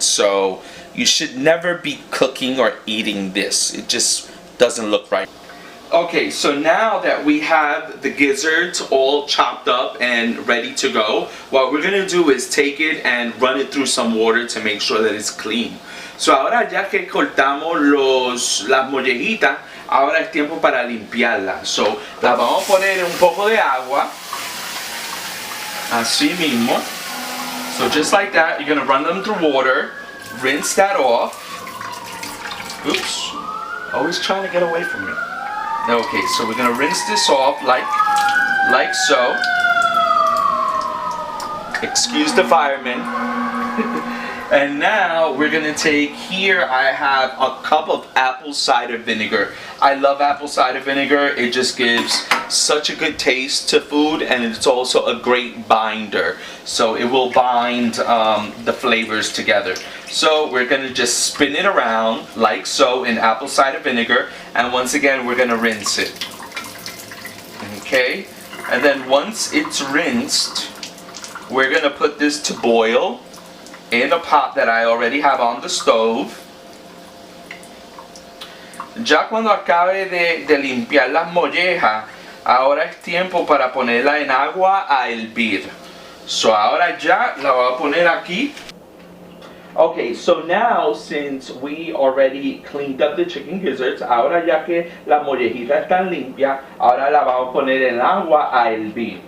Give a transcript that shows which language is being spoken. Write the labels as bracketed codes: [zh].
[en] So you should never be cooking or eating this. It just doesn't look right. Okay, so now that we have the gizzards all chopped up and ready to go, what we're going to do is take it and run it through some water to make sure that it's clean. [es] So ahora ya que cortamos las mollejitas, ahora es tiempo para limpiarlas. So las vamos a poner en un poco de agua, así mismo. [en] So just like that, you're going to run them through water. Rinse that off. Oops. Always trying to get away from me. Okay, so we're going to rinse this off like so. Excuse the fireman. And now we're going to take, here I have a cup of apple cider vinegar. I love apple cider vinegar. It just gives such a good taste to food, and it's also a great binder. So it will bind the flavors together. So we're going to just spin it around like so in apple cider vinegar, and once again we're going to rinse it. Okay, and then once it's rinsed, we're going to put this to boil in a pot that I already have on the stove. [es] Ya cuando acabe de limpiar las mollejas, ahora es tiempo para ponerla en agua a hervir. So ahora ya la voy a poner aquí. Okay, so now since we already cleaned up the chicken gizzards, ahora ya que las mollejitas están limpias, ahora la vamos a poner en agua a hervir.